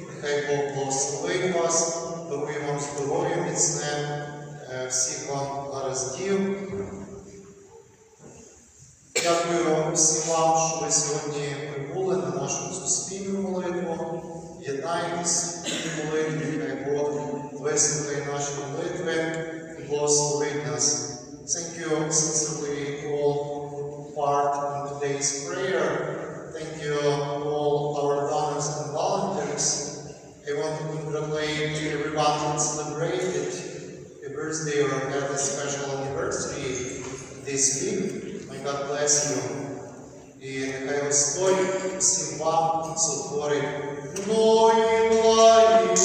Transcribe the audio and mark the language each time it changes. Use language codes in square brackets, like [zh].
[uk] Нехай Бог благословить вас, дарує вам здоров'я міцне, всіх вам гараздів. Дякую всім вам, що ви сьогодні прибули на нашу цю спільну молитву. Єднайтесь в молитві, хай Бог вислухає наші молитви і благословить нас. [en] Thank you sincerely all who part in today's prayer. Thank you all our donors and volunteers. I want to congratulate everyone who celebrated a birthday or had a special anniversary this week. May God bless you. [uk] І нехай Господь всім вам сотворить нові літа.